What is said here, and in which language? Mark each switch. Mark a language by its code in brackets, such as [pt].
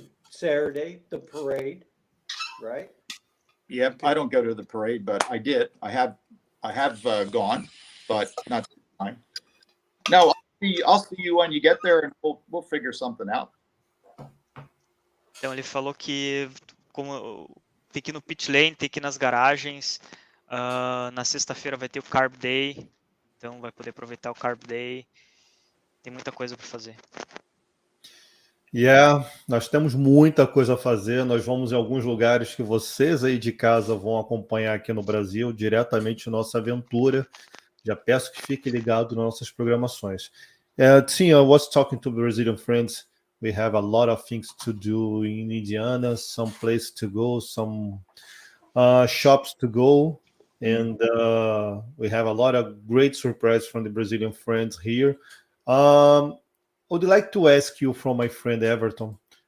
[en] Saturday, the parade, right? Yeah, I don't go to the parade, but I did. I have gone, but not this time. No, I'll see you when you get there, and we'll figure something out. [pt] Então ele falou que como tem que ir no pit lane, tem que ir nas garagens. Na sexta-feira vai ter o Carb Day, então vai poder aproveitar o Carb Day. Tem muita coisa para fazer. Nós temos muita coisa a fazer. Nós vamos em alguns lugares que vocês aí de casa vão acompanhar aqui no Brasil, diretamente nossa aventura. Já peço que fique ligado nas nossas programações. [en] Sim, I was talking to Brazilian friends. We have a lot of things to do in Indiana, some places to go, some shops to go, and we have a lot of great surprises from the Brazilian friends here. I would like to ask you from my friend Everton.